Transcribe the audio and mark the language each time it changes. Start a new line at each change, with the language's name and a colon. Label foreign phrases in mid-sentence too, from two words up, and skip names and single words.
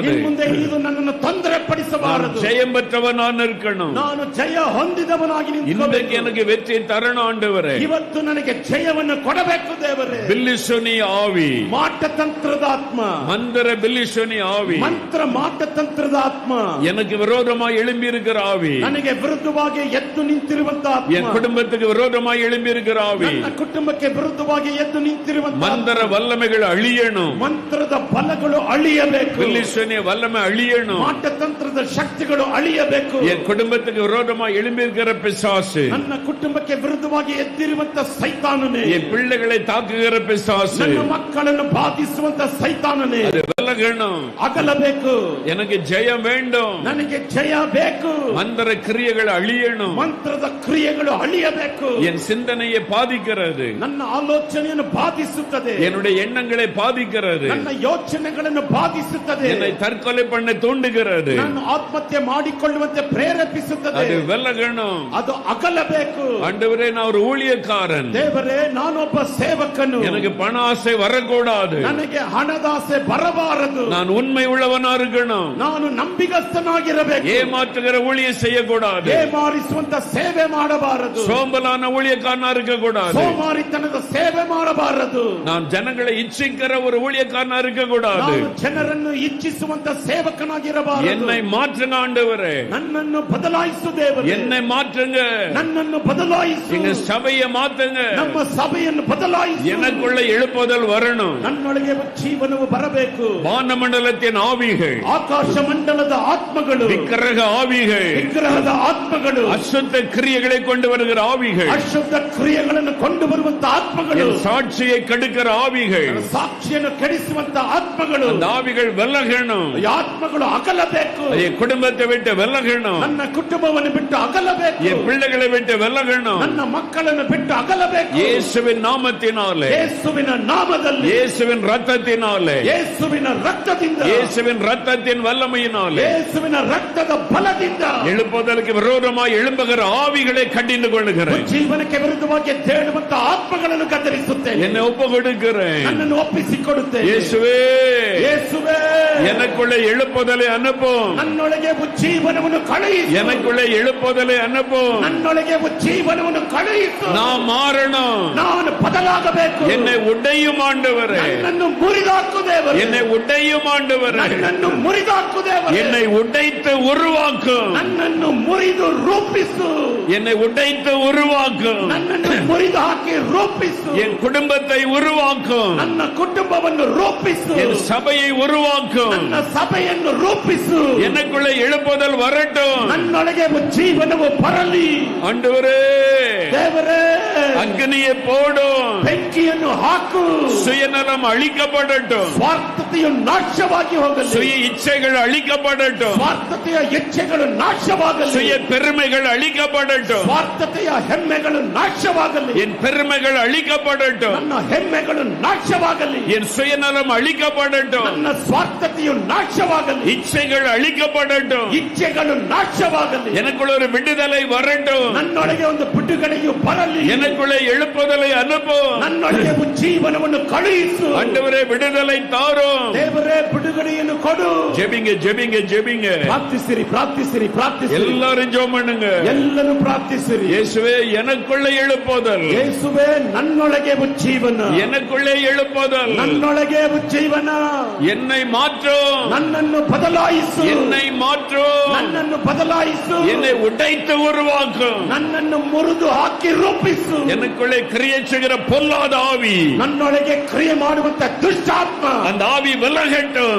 Kannada: ಇನ್ನು ಮುಂದೆ ಇದು ನನ್ನನ್ನು ತೊಂದರೆ ಪಡಿಸಬಾರದು.
Tamil: ஜெயம் பெற்றவன் நான் இருக்கணும்.
Kannada: ನಾನು ಜಯ ಹೊಂದಿದವನಾಗಿ
Tamil: இன்றைக்கு
Kannada: ನಿಂತ್ಕೋಬೇಕು.
Tamil: எனக்கு வெற்றி தரணும் ಆண்டவரೇ.
Kannada: ಇವತ್ತು ನನಗೆ ಜಯವನ್ನು ಕೊಡಬೇಕು ದೇವರೇ.
Tamil: பில்லிசுனி ஆவி,
Kannada: ಮಾಟತಂತ್ರದ ಆತ್ಮ,
Tamil: மந்திர பில்லிசுனி ஆவி,
Kannada: ಮಂತ್ರ ಮಾಟತಂತ್ರದ ಆತ್ಮ,
Tamil: எனக்கு விரோதமாய் எழும்பி இருக்கிற ஆவி,
Kannada: ನನಗೆ ವಿರುದ್ಧವಾಗಿ ಎದ್ದು ನಿಂತಿರುವಂತ
Tamil: என்
Kannada: ಆತ್ಮ,
Tamil: குடும்பத்துக்கு விரோதமாய் எழும்பி இருக்கிற ஆவி,
Kannada: ನನ್ನ ಕುಟುಂಬಕ್ಕೆ ವಿರುದ್ಧವಾಗಿ ಎದ್ದು ನಿಂತಿರುವಂತ
Tamil: மந்திர வல்லமைகள் அழியணும்.
Kannada: ಮಂತ್ರದ ಬಲಗಳು ಅಳಿಯಬೇಕು.
Tamil: பில்லிசுனி வல்லமை அழியணும்.
Kannada: ಮಾಟತಂತ್ರದ ಶಕ್ತಿಗಳು ಅಳಿಯಬೇಕು.
Tamil: என் குடும்பத்துக்கு விரோதமாய் எழும்பி இருக்கிற பிசாசு,
Kannada: ನನ್ನ ಕುಟುಂಬಕ್ಕೆ ವಿರುದ್ಧವಾಗಿ ಎದ್ದಿರುವಂತ ಸೈತಾನನೇ,
Tamil: என் பிள்ளைகளை தாக்குகிற பிசாசு,
Kannada: ನನ್ನ ಮಕ್ಕಳನ್ನು ಬಾಧಿಸುವಂತ ಸೈತಾನನೇ,
Tamil: விலகணும்,
Kannada: ಅಗಲಬೇಕು.
Tamil: எனக்கு ஜெயம் வேண்டும்,
Kannada: ನನಗೆ ಜಯ ಬೇಕು.
Tamil: மந்திர கிரியைகள் அழியணும்,
Kannada: ಮಂತ್ರದ ಕ್ರಿಯೆಗಳು ಅಳಿಯಬೇಕು.
Tamil: என் சிந்தனையை பாதிக்கிறது,
Kannada: ನನ್ನ ಆಲೋಚನೆಯನ್ನು ಬಾಧಿಸುತ್ತದೆ.
Tamil: என்னுடைய எண்ணங்களை பாதிக்கிறது,
Kannada: ನನ್ನ ಯೋಚನೆಗಳನ್ನು ಬಾಧಿಸುತ್ತದೆ.
Tamil: என்னை தற்கொலை பண்ண தூண்டுகிறது,
Kannada: ನಾನು ಆತ್ಮಹತ್ಯೆ ಮಾಡಿಕೊಳ್ಳುವಂತೆ ಪ್ರೇರೇಪಿಸುತ್ತದೆ.
Tamil: அது விலகணும்.
Kannada: ಅದು ಅಗಲಬೇಕು.
Tamil: ஆண்டவரே, நான் ஒரு ஊழியக்காரன்,
Kannada: ದೇವರೇ, ನಾನೊಬ್ಬ ಸೇವಕನು.
Tamil: எனக்கு பண ஆசை வரக்கூடாது,
Kannada: ನನಗೆ ಹಣದಾಸೆ ಬರಬಾರದು.
Tamil: நான் உண்மை உள்ளவனா இருக்கணும்,
Kannada: ನಾನು ನಂಬಿಗಸ್ತನಾಗಿರಬೇಕು.
Tamil: ஏமாற்றுகிற ஊழியம் செய்யக்கூடாது,
Kannada: ಏಮಾರಿಸುವಂತ ಸೇವೆ ಮಾಡಬಾರದು.
Tamil: சோம்பலான ஊழியக்காரனா இருக்கக்கூடாது,
Kannada: ಸೋಮಾರಿತನದ ಸೇವೆ ಮಾಡಬಾರದು.
Tamil: நான் ஜனங்களை இச்சிக்கிற ஒரு ஊழியக்காரனா இருக்கக்கூடாது.
Kannada: ನಾನು ಜನರನ್ನು ಇಚ್ಛಿಸುವಂತ ಸೇವಕನಾಗಿರಬಾರದು.
Tamil: என்னை மாற்றுங்க ஆண்டவரே,
Kannada: ನನ್ನನ್ನು ಬದಲಾಯಿಸು ದೇವರೇ.
Tamil: என்னை மாற்றுங்க,
Kannada: ನನ್ನನ್ನು ಬದಲಾಯಿಸು.
Tamil: எங்க சபையை மாத்துங்க,
Kannada: ನಮ್ಮ ಸಭೆಯನ್ನು ಬದಲಾಯಿಸು.
Tamil: எனக்குள்ள எழுப்புதல் வரணும்.
Kannada: ನನ್ನೊಳಗೆ ಜೀವನವು ಬರಬೇಕು.
Tamil: வானமண்டலத்தின் ஆவிகள்,
Kannada: ಆಕಾಶ ಮಂಡಲದ ಆತ್ಮಗಳು,
Tamil: விக்கிரக ஆவிகள்,
Kannada: ವಿಗ್ರಹದ ಆತ್ಮಗಳು,
Tamil: அசுத்த கிரியைகளை கொண்டு வருகிற ஆவிகள்,
Kannada: ಅಶುದ್ಧ ಕ್ರಿಯೆಗಳನ್ನು ಕೊಂಡು ಬರುವಂತ ಆತ್ಮಗಳು,
Tamil: என் சாட்சியை கெடுக்கிற ஆவிகள்,
Kannada: ಸಾಕ್ಷಿಯನ್ನು ಕೆಡಿಸುವಂತ ಆತ್ಮಗಳು,
Tamil: அந்த ஆவிகள் விலகணும்.
Kannada: ಈ ಆತ್ಮಗಳು ಅಗಲಬೇಕು.
Tamil: என் குடும்பத்தை விட்டு விலகணும்,
Kannada: ನನ್ನ ಕುಟುಂಬವನ್ನು ಬಿಟ್ಟು ಅಗಲಬೇಕು.
Tamil: என் பிள்ளைகளை விட்டு விலகணும்.
Kannada: ನನ್ನ ಮಕ್ಕಳನ್ನು ಬಿಟ್ಟು ಅಗಲಬೇಕು.
Tamil: இயேசுவின் நாமத்தினாலே,
Kannada: ಯೇಸುವಿನ ನಾಮದಲ್ಲಿ,
Tamil: இயேசுவின் ரத்தத்தினாலே,
Kannada: ಯೇಸುವಿನ ರಕ್ತದಿಂದ,
Tamil: இயேசுவின் ரத்தத்தின் வல்லமையினாலே,
Kannada: ಯೇಸುವಿನ ರಕ್ತದ ಬಲದಿಂದ
Tamil: எழுப்புதலுக்கு விரோதமாய் எழும்புகிற ஆவிகளை கண்டிந்து கொள்ளுகிறேன்.
Kannada: ಜೀವನಕ್ಕೆ ವಿರುದ್ಧವಾಗಿ ತೇಳುವಂತ ಆತ್ಮಗಳನ್ನು ಕತ್ತರಿಸುತ್ತೇನೆ.
Tamil: என்னை ஒப்பு கொடுக்கிறேன்.
Kannada: ನನ್ನನ್ನು ಒಪ್ಪಿಸಿಕೊಡುತ್ತೇನೆ.
Tamil: இயேசுவே,
Kannada: ಯೇಸುವೇ,
Tamil: எனக்குள்ள எழுப்புதலை அனுப்பும்,
Kannada: ನನ್ನೊಳಗೆ ಉಜ್ಜೀವನವನ್ನು ಕಳುಹಿಸು.
Tamil: எனக்குள்ள எழுப்புதலை அனுப்பும்.
Kannada: ನನ್ನೊಳಗೆ ಉಜ್ಜೀವನವನ್ನು ಕಳುಹಿಸು.
Tamil: நான் மாறணும்,
Kannada: ನಾನು ಬದಲಾಗಬೇಕು.
Tamil: என்னை உடையும் ஆண்டவரே,
Kannada: ನನ್ನನ್ನು ಮುರಿದಾಕು ದೇವರೇ.
Tamil: என்னை உடையும் ஆண்டவரೇ,
Kannada: ನನ್ನನ್ನು ಮುರಿದಾಕು ದೇವರೇ.
Tamil: என்னை உடைத்து உருவாக்கும்,
Kannada: ನನ್ನನ್ನು ಮುರಿದು ರೂಪಿಸು.
Tamil: என்னை உடைத்து உருவாக்கும்,
Kannada: ನನ್ನನ್ನು ಮುರಿದು ಹಾಕಿ ರೂಪಿಸು.
Tamil: என் குடும்பத்தை உருவாக்கும்,
Kannada: ನನ್ನ ಕುಟುಂಬವನ್ನು ರೂಪಿಸು.
Tamil: என் சபையை உருவாக்கும்.
Kannada: ನನ್ನ ಸಭೆಯನ್ನು ರೂಪಿಸು.
Tamil: எனக்குள்ள எழுப்புதல் வரட்டும்.
Kannada: ನನ್ನೊಳಗೆ ಜೀವನವು ಬರಲಿ.
Tamil: ஆண்டவரே,
Kannada: ದೇವರೇ,
Tamil: அக்னியை போடும்,
Kannada: ಬೆಂಕಿಯನ್ನು ಹಾಕು.
Tamil: சுயநலம் அழிக்கப்படட்டும்,
Kannada: ಸ್ವಾರ್ಥತೆಯು ನಾಶವಾಗಿ ಹೋಗಲಿ.
Tamil: சுய இச்சைகள் அழிக்கப்படட்டும்,
Kannada: ಸ್ವಾರ್ಥತೆಯ ಇಚ್ಛೆಗಳು ನಾಶವಾಗಲಿ.
Tamil: சுய பெருமைகள் அழிக்கப்படட்டும்,
Kannada: ಸ್ವಾರ್ಥತೆಯ ಹೆಮ್ಮೆಗಳು ನಾಶವಾಗಲಿ.
Tamil: என் பெருமைகள் அழிக்கப்படட்டும்,
Kannada: ನನ್ನ ಹೆಮ್ಮೆಗಳು ನಾಶವಾಗಲಿ.
Tamil: என் சுயநலம் அழிக்கப்படட்டும்,
Kannada: ನನ್ನ ಸ್ವಾರ್ಥತೆಯು ನಾಶವಾಗಲಿ.
Tamil: இச்சைகள் அழிக்கப்படட்டும்,
Kannada: ಇಚ್ಛೆಗಳು ನಾಶವಾಗಲಿ.
Tamil: எனக்குள்ள ஒரு விடுதலை வரட்டும்,
Kannada: ನನ್ನೊಳಗೆ ಒಂದು ಬಿಡುಗಡೆಯು ಬರಲಿ.
Tamil: எனக்குள்ள எழுப்புதலை அனுப்பும்.
Kannada: ನನ್ನೊಳಗೆ ಜೀವನವನ್ನು ಕಳುಹಿಸು.
Tamil: ஆண்டவரே, விடுதலை தாரும்.
Kannada: ದೇವರೇ, ಬಿಡುಗಡೆಯನ್ನು ಕೊಡು.
Tamil: ஜெபிங்க, ஜெபிங்க, ஜெபிங்க.
Kannada: ಪ್ರಾರ್ಥಿಸಿರಿ, ಪ್ರಾರ್ಥಿಸಿರಿ, ಪ್ರಾರ್ಥಿಸಿರಿ.
Tamil: எல்லாரும் ஜெபம் பண்ணுங்க.
Kannada: ಎಲ್ಲರೂ ಪ್ರಾರ್ಥಿಸಿರಿ.
Tamil: இயேசுவே, எனக்குள்ள எழுப்புதல்,
Kannada: ಯೇಸುವೇ, ನನ್ನೊಳಗೆ ಜೀವನ,
Tamil: எனக்குள்ளே எழுப்புதல்,
Kannada: ನನ್ನೊಳಗೆ ಜೀವನ,
Tamil: என்னை மாற்றும்,
Kannada: ನನ್ನನ್ನು ಬದಲಾಯಿಸು,
Tamil: என்னை மாற்றும்,
Kannada: ನನ್ನನ್ನು ಬದಲಾಯಿಸು,
Tamil: என்னை உடைத்து உருவாக்கும்,
Kannada: ನನ್ನನ್ನು ಮುರಿದು ಹಾಕಿ ರೂಪಿಸು.
Tamil: எனக்குள்ளே கிரியை செய்கிற பொல்லாத ஆவி,
Kannada: ನನ್ನೊಳಗೆ ಕ್ರಿಯೆ ಮಾಡುವಂತ ದುಷ್ಟಾತ್ಮ,
Tamil: அந்த ஆவி விலகட்டும்.